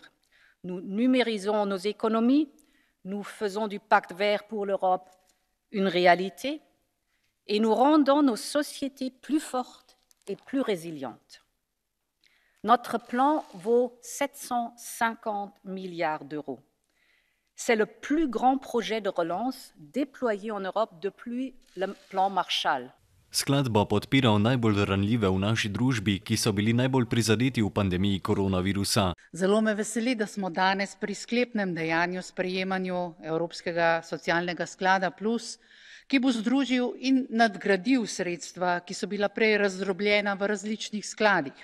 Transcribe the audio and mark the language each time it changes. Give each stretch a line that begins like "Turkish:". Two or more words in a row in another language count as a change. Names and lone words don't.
French: Nous numérisons nos économies, nous faisons du pacte vert pour l'Europe une réalité et nous rendons nos sociétés plus fortes et plus résilientes. Notre plan vaut 750 milliards d'euros. C'est le plus grand projet de relance déployé en Europe depuis le plan Marshall.
Slovenian: Sklad bo podpiral najbolj ranljive v naši družbi, ki so bili najbolj prizadeti v pandemiji koronavirusa. Zelo me veseli, da smo danes pri sklepnem dejanju sprejemanju Evropskega socialnega sklada Plus, ki bo združil in nadgradil sredstva, ki so bila prej razdrobljena v različnih skladih.